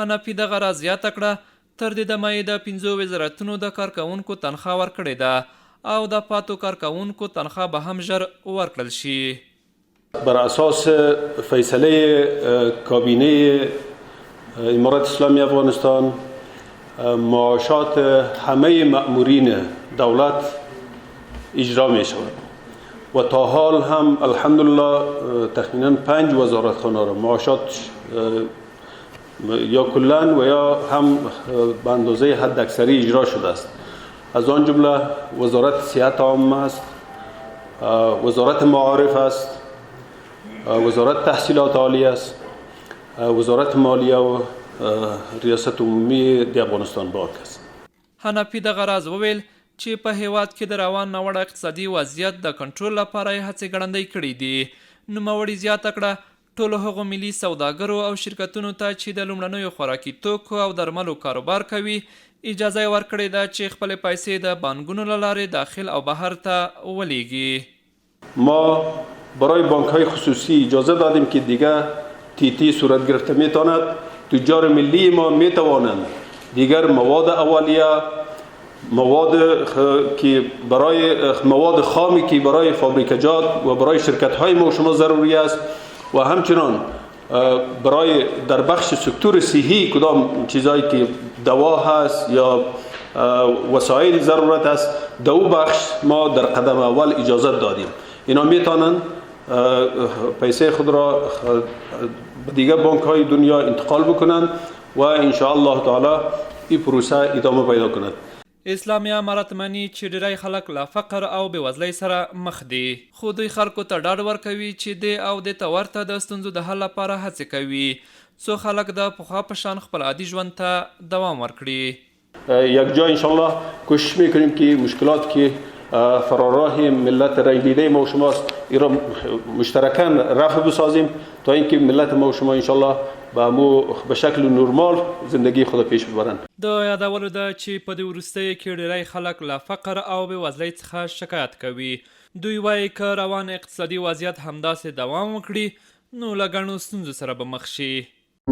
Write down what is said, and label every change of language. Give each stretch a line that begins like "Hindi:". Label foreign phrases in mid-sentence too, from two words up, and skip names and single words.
Pashto: حنفي دغه راز زیاته کړه تر دې دمه یې د 5 وزارتونو د کارکوونکو تنخواه ورکړې ده او د پاتو کارکوونکو تنخواه به هم ژر ورکړل شي.
Persian: بر اساس فیصله کابینه امارت اسلامی افغانستان معاشات همه مأمورین دولت اجرا می شود و تا حال هم الحمدلله تقریبا 5 وزارتخانه را معاشات یا کلا و یا هم به اندازه حد اکثری اجرا شده است. از آن جمله وزارت صحت عامه است، وزارت معارف است، وزارت تحصیلات عالی است، وزارت مالیه و ریاست عمومی د افغانستان بانک است.
Pashto: حنفي دغه راز وویل چې په هیواد کې د روان ناوړه اقتصادي وضعیت د کنټرول لپاره یې هڅې ګړندۍ کړي دي. نوموړي زیاته کړه ټولو هغو ملي سوداګرو او شرکتونو ته چې د لومړنیو خوراکي توکو او درملو کاروبار کوي اجازه یې ورکړې ده چې خپلې پیسې د بانکونو له لارې داخل او بهر ته ولیږي.
Persian: ما برای بانک های خصوصی اجازه دادیم که دیگر TT صورت گرفته میتواند. تجار ملی ما میتوانند دیگر مواد اولیه، مواد خامی که برای فابریکجات و برای شرکت های ما شما ضروری است و همچنان برای در بخش سکتور صحی کدام چیزایی که دوا هست یا وسایل ضرورت است در او بخش ما در قدم اول اجازه دادیم. اینا میتونن پیسه خود را به دیگر بانک های دنیا انتقال بکنند و
Arabic: ان شاء الله تعالی
Persian: این پروسه ادامه پیدا کند.
Pashto: اسلامي امارت مني چې ډیری خلک له فقر او بېوزلۍ سره مخ دي، خو دوی خلکو ته ډاډ ورکوي چې د او د ته ورته د ستونزو د حل لپاره هڅې کوي څو خلک د پخوا په شان خپل عادي ژوند ته دوام ورکړي.
Persian: یک جا
Arabic: انشاءالله
Persian: کوشش میکنیم که مشکلات که فراراه ملت رنگدیده ما و شماست این را مشترکاً رفع بسازیم تا اینکه ملت ما و شما
Arabic: انشاءالله
Persian: به شکل نرمال زندگی خود پیش ببرند.
Pashto: د یادولو ده چې په دې وروستیو کې ډیری خلک له فقر او بېوزلۍ څخه شکایت کوي. دوی وایي که روان اقتصادي وضعیت همداسې دوام وکړي نو له ګڼو ستونزو سره به مخ شي.